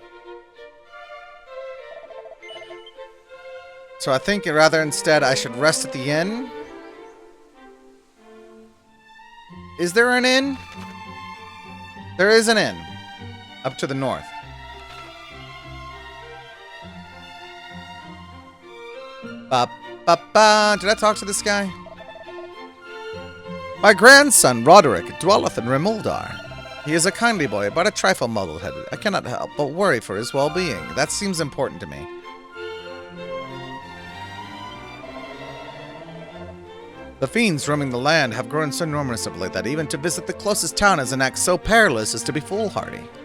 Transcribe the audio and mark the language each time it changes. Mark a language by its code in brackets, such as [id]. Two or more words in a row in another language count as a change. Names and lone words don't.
[en] So I think rather instead I should rest at the inn. Is there an inn? There is an inn. Up to the north. Ba ba ba. Did I talk to this guy? My grandson, Roderick, dwelleth in Remuldar. He is a kindly boy, but a trifle muddle-headed. I cannot help but worry for his well-being. That seems important to me. The fiends roaming the land have grown so numerous of late that even to visit the closest town is an act so perilous as to be foolhardy.